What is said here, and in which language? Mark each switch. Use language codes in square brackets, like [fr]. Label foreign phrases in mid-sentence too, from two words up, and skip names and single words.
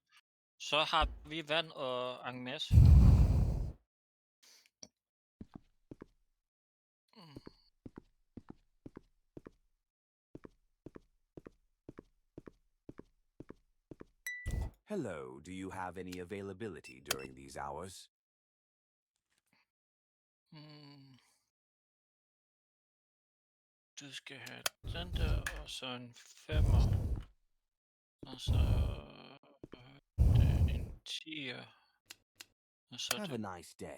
[da] Så har vi vand og en masse. [en] Hello, do you have any availability during these hours? [da] Du skal have den der, og så en 5'er. Og så en 10'er. Og så [en] Have det a nice day.